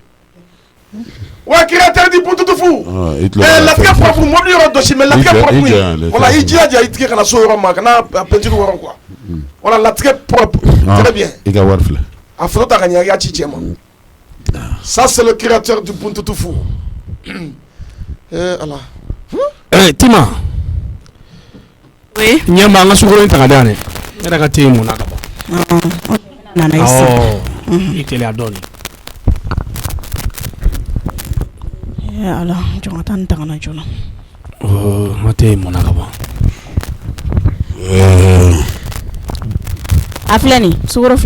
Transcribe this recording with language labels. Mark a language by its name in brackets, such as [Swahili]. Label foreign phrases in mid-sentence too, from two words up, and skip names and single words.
[Bambara] wa créateur di Buntutufu latigɛ propre mobili yɔrɔ dɔsi mais latigɛ propre voilà i jilaja i tigɛ kana so yɔrɔ ma kana peinture yɔrɔ quoi voilà latigɛ propre [French] très bien [Bambara] i ka wari filɛ a photo ta ka ɲɛ i y'a ci cɛ ma [French] ça c'est le créateur du Buntutufu [Bambara] Allah Tima oui ɲɛ ma an ka sukoro in ta ka di yan dɛ ne yɛrɛ ka te mun na ka ban nana i teliya dɔɔni ala jɔn ka taa nin ta ka na joona n ka te mun na ka ban a filɛ nin sukoro filɛ